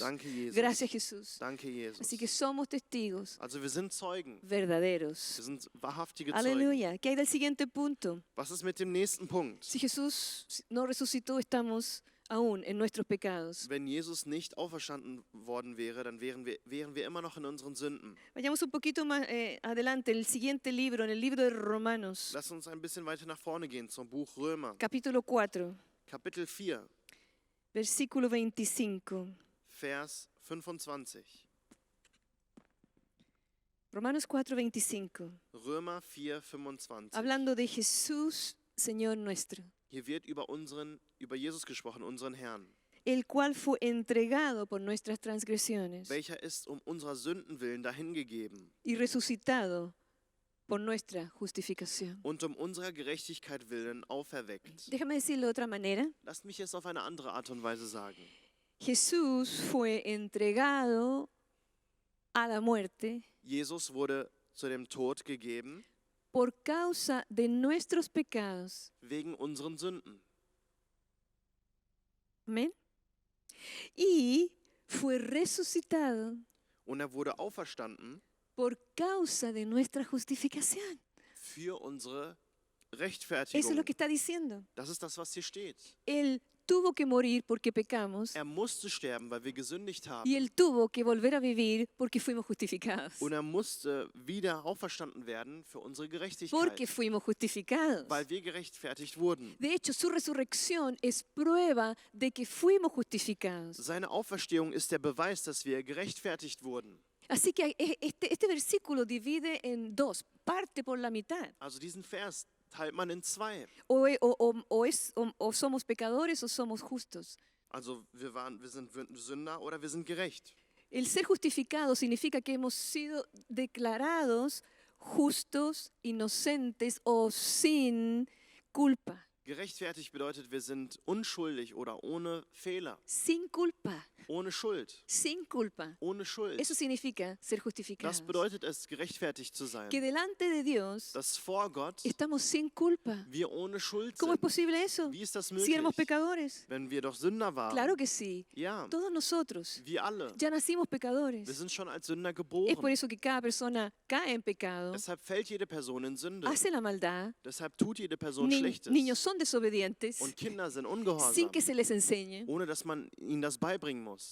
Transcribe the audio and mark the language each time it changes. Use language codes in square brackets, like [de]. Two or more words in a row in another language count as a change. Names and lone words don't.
[de] Danke, Jesus. [es] Gracias Jesús. [de] Danke, Jesus. [es] Así que somos testigos [de] Also wir sind Zeugen. Wir [es] verdaderos. [de] sind wahrhaftige Zeugen. [es] Aleluya. ¿Qué hay del siguiente punto? [de] Was ist mit dem nächsten Punkt? [es] Si Jesús no resucitó, estamos aún en nuestros pecados. [de] Wenn Jesus nicht auferstanden worden wäre, dann wären wir immer noch in unseren Sünden. [es] Vayamos un poquito más adelante, en el siguiente libro, en el libro de Romanos, [de] Lass uns ein bisschen weiter nach vorne gehen zum Buch Römer, [es] capítulo 4, [de] Kapitel 4, [es] versículo 25. [de] Vers 25. [es] Romanos 4, 25. [de] Römer 4, 25. [es] Hablando de Jesús, Señor nuestro, [de] Hier wird über Jesus gesprochen, unseren Herrn, [es] el cual fue entregado por nuestras transgresiones [de] welcher ist unserer Sünden willen dahingegeben [es] y resucitado por nuestra justificación. [de] und unserer Gerechtigkeit willen auferweckt. [es] Déjame decirlo de otra manera. [de] Lasst mich es auf eine andere Art und Weise sagen. [es] Jesús fue entregado a la muerte [de] Jesus wurde zu dem Tod gegeben [es] por causa de nuestros pecados. [de] wegen unseren Sünden. [es] Amén. Y fue resucitado [de] Und er wurde auferstanden [es] por causa de nuestra justificación. [de] für unsere [es] Eso es [de] Rechtfertigung. [es] lo que está diciendo. [de] Das ist das, was hier steht. [es] Él tuvo que morir porque pecamos [de] Er musste sterben, weil wir gesündigt [es] y [de] haben. [es] Él tuvo que volver a vivir porque fuimos justificados. [de] Und er musste wieder auferstanden werden für unsere [es] Porque [de] Gerechtigkeit, [es] fuimos justificados. [de] weil wir gerechtfertigt wurden. [es] De hecho, su resurrección es prueba de que fuimos justificados. [de] Seine Auferstehung ist der Beweis, dass wir gerechtfertigt wurden. [es] Así que este versículo divide en dos, parte por la mitad. [de] Also diesen Vers teilt man in zwei. [es] O somos pecadores o somos justos. [de] Also wir sind Sünder oder wir sind gerecht. [es] El ser justificado significa que hemos sido declarados justos, inocentes o sin culpa. [de] Gerechtfertigt bedeutet, wir sind unschuldig oder ohne Fehler, [es] Sin culpa, [de] ohne Schuld, [es] sin culpa. [de] ohne Schuld. [es] Eso significa ser justificados. [de] Das bedeutet es, gerechtfertigt zu sein. [es] Que delante de Dios [de] Dass vor Gott [es] estamos sin culpa. [de] wir ohne Schuld [es] ¿Cómo es [de] sind. [es] posible eso? [de] Wie ist das [es] Si éramos [de] möglich? [es] pecadores. [de] Wenn wir doch Sünder waren. [es] Claro que sí. [de] Ja, [es] Todos nosotros [de] wir alle. [es] ya nacimos [de] Wir [es] pecadores. [de] sind schon als Sünder [es] Es por [de] geboren. [es] eso que cada persona cae en pecado, [de] Deshalb fällt jede Person in Sünde. [es] hace la maldad. [de] Deshalb tut jede Person [es] Niños [de] Schlechtes. [es] son desobedientes [de] Und Kinder sind [es] sin [de] ungehorsam, [es] que se les enseñe. [de] ohne dass man ihnen das beibringen muss.